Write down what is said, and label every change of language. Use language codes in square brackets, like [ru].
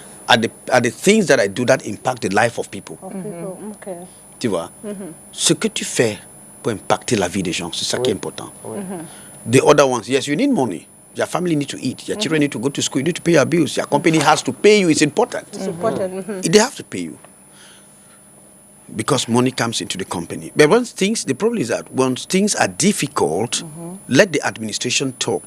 [en] are the things that I do that impact the life of people. Okay. [fr] Tu vois? Ce que tu fais pour impacter la vie des gens, c'est ça qui est important. [en] The other ones, yes, you need money. Your family need to eat. Your children need to go to school. You need to pay your bills. Your company has to pay you. It's important. It's important. They have to pay you. Because money comes into the company. But the problem is that when things are difficult, let the administration talk.